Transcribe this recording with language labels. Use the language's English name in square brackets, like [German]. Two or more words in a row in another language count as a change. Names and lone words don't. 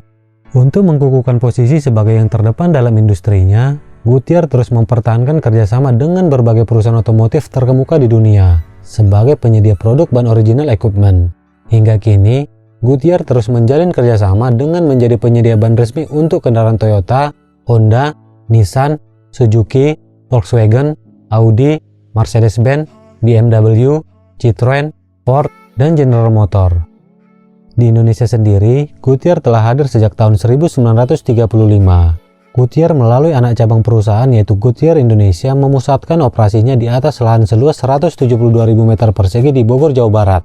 [Indonesian] Untuk mengukuhkan posisi sebagai yang terdepan dalam industrinya, Goodyear terus mempertahankan kerjasama dengan berbagai perusahaan otomotif terkemuka di dunia sebagai penyedia produk ban [English] original equipment. [Indonesian] Hingga kini, Goodyear terus menjalin kerjasama dengan menjadi penyedia ban resmi untuk kendaraan Toyota, Honda, Nissan, Suzuki, Volkswagen, Audi, Mercedes-Benz, BMW, Citroen, Ford, dan General Motor. Di Indonesia sendiri, Goodyear telah hadir sejak tahun 1935. Goodyear melalui anak cabang perusahaan yaitu Goodyear Indonesia memusatkan operasinya di atas lahan seluas 172.000 meter persegi di Bogor, Jawa Barat.